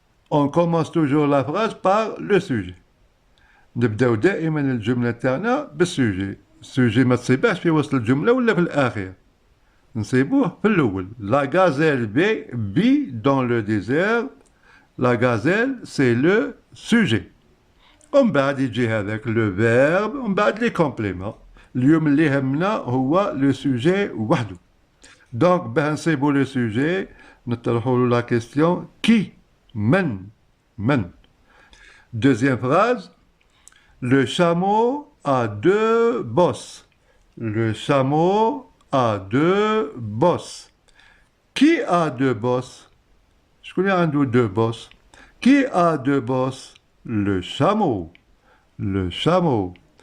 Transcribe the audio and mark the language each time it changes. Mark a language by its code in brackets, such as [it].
[fr] On commence toujours la phrase par le sujet. [ar] نبداو دائما الجملة تاعنا بالسوجي. السوجي ما تصيبهش في وسط الجملة ولا في الأخير، نصيبوه في الأول. [fr] La gazelle vit dans le désert. La gazelle c'est le sujet. [ar] ومن بعد يجي هذاك لو فيرب ومن بعد لي كومبليمون. اليوم اللي يهمنا هو لو سوجي وحده. دونك باه نصيبو لو سوجي نطرحو لا كيستيون كي من. [fr] Deuxième phrase. Le chameau a deux bosses. Le chameau a deux bosses. Qui a deux bosses? Je connais un ou deux bosses. Qui a deux bosses? Le chameau. Le chameau.